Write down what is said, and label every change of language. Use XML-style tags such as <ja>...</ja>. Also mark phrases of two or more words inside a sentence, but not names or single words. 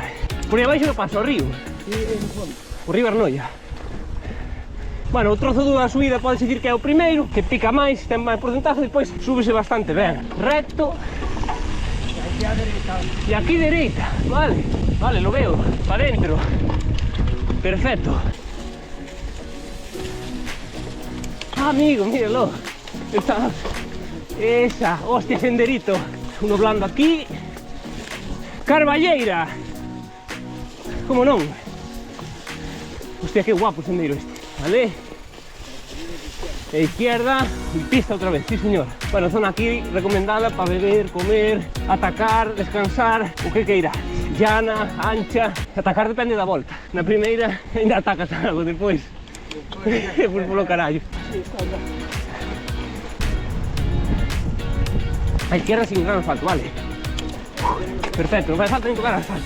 <gl>Por aí abaixo non pasa o río. O río Arnoia. Bueno, o trozo da subida pode dicir que é o primeiro, que pica máis, ten máis porcentaje, depois súbese bastante ben. Recto. E aquí dereita, vale. Vale,</gl> <es>lo veo, para dentro. Perfecto. Ah, amigo, míralo. Esa, hostia, senderito. Uno blando aquí.</es> <gl>Carballeira. Como non?</gl> <es>Hostia, qué guapo sendero este. Vale. E izquierda y pista otra vez, sí señor. Bueno, zona aquí recomendada para beber, comer, atacar, descansar,</es> <gl>o que queira.</gl> <es>Llana, ancha.</es> <gl>Atacar depende da volta. Na primeira ainda atacas algo, depois. Depois polo carallo.</gl> <es>A izquierda sin gran asfalto, vale.</es> <gl>Perfecto, non fai falta nin tocar asfalto.</gl>